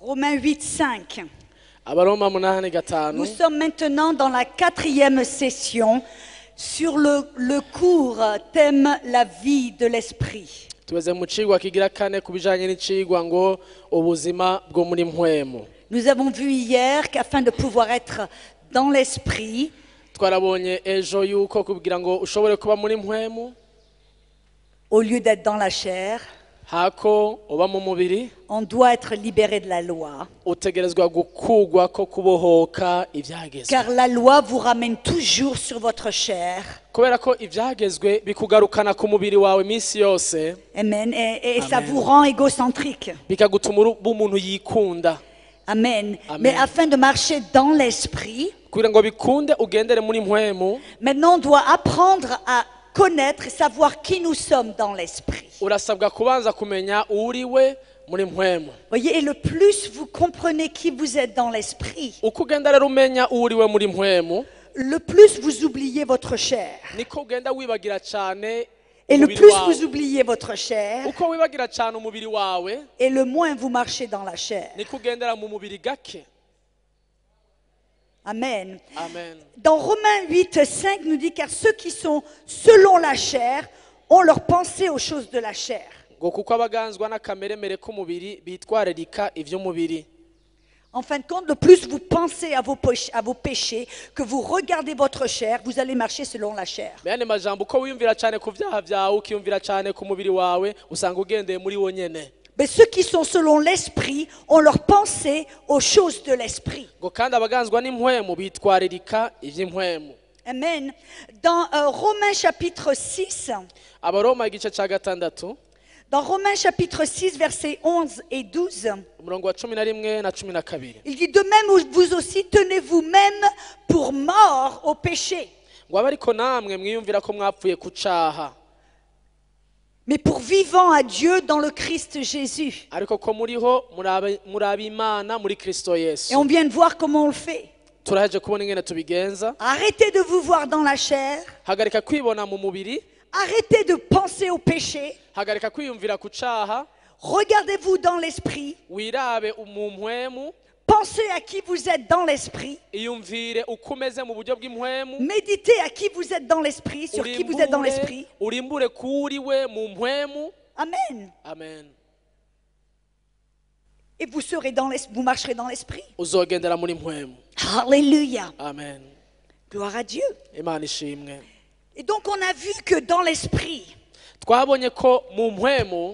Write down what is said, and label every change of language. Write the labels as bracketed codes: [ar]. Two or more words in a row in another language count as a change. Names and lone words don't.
[fr] Romains 8:5. [rn] Abaroma 8:5. [fr] Nous sommes maintenant dans la 4e session sur le cours thème la vie de l'esprit. [rn] Tuweze mu cigwa kigira kane kubijanye n'icigwa ngo ubuzima bwo muri mpwemu. [fr] Nous avons vu hier qu'afin de pouvoir être dans l'esprit, [rn] Twarabonye ejo yuko kugira ngo ushobore kuba muri mpwemu [fr] au lieu d'être dans la chair, [rn] hako uba mu mubiri [fr] on doit être libéré de la loi. [rn] utegerezwa gukugwa ko kubohoka ivyagezwe. [fr] Car la loi vous ramène toujours sur votre chair. [rn] Kubera ko ivyagezwe bikugarukana ku mubiri wawe minsi yose. [fr] Amen. Et ça Amen. vous rend égocentrique. [rn] Bikagutuma umuntu yikunda. Amen. Amen. [fr] Mais afin de marcher dans l'esprit, [rn] Kugira ngo bikunde ugendere muri mpwemu [fr] maintenant on doit apprendre à connaître et savoir qui nous sommes dans l'esprit. [rn] urasabwa kubanza kumenya uriwe muri mpwemu. [fr] Voyez, et le plus vous comprenez qui vous êtes dans l'esprit, [rn] Uko ugenda rero umenya uriwe muri mpwemu [fr] le plus vous oubliez votre chair. [rn] niko ugenda wibagira cyane [fr] Et le [rn] umubiri [fr] plus [rn] wawe. [fr] vous oubliez votre chair, [rn] Uko wibagira cyane umubiri wawe [fr] et le moins vous marchez dans la chair. [rn] niko ugendera mu mubiri gake. Amen. Amen. [fr] Dans Romains 8:5 nous dit, car ceux qui sont selon la chair ont leur pensée aux choses de la chair. [rn] Ngo kuko abaganzwa n'akameremere k'umubiri bitwararika ivy'umubiri. [fr] En fin de compte, le plus vous pensez à vos péchés, que vous regardez votre chair, vous allez marcher selon la chair. [rn] Bene majambo uko wiyumvira cyane ku vyaha vyawe ukiyumvira cyane ku mubiri wawe usanga ugendeye muri wo nyene. [fr] Mais ceux qui sont selon l'esprit ont leur pensée aux choses de l'esprit. [rn] Ngo kandi abaganzwa n'impwemu bitwararika ivy'impwemu. [fr] Amen. Dans Romains chapitre 6, [rn] Abaroma igice ca gatandatu [fr] dans Romains chapitre 6, versets 11 et 12, [rn] umurongo wa 11 na 12. [fr] il dit, de même vous aussi tenez vous-même pour morts au péché, [rn] Ngo abe ariko namwe mwiyumvira ko mwapfuye ku caha [fr] mais pour vivants à Dieu dans le Christ Jésus. [rn] ariko ko muriho murabe Imana muri Kristo Yesu. [fr] Et on vient de voir comment on le fait. [rn] Turaje kubona ingene tubigenza. [fr] Arrêtez de vous voir dans la chair. [rn] Hagarika kwibona mu mubiri, [fr] Arrêtez de penser au péché. [rn] hagarika kwiyumvira ku caha, [fr] Regardez-vous dans l'esprit. [rn] wirabe mu mpwemu, [fr] Pensez à qui vous êtes dans l'esprit. [rn] iyumvire uko umeze mu buryo bw'impwemu, [fr] Méditez à qui vous êtes dans l'esprit, sur qui vous êtes dans l'esprit. [rn] urimbure kuriwe mu mpwemu. Amen. Amen. [fr] Et vous serez dans l'esprit, vous marcherez dans l'esprit. [rn] Uzogendera muri mpwemu. [fr] Alléluia. Amen. Gloire à Dieu. [rn] Imana ishimwe. [fr] Et donc on a vu que dans l'esprit, [rn] Twabonye ko mu mpwemu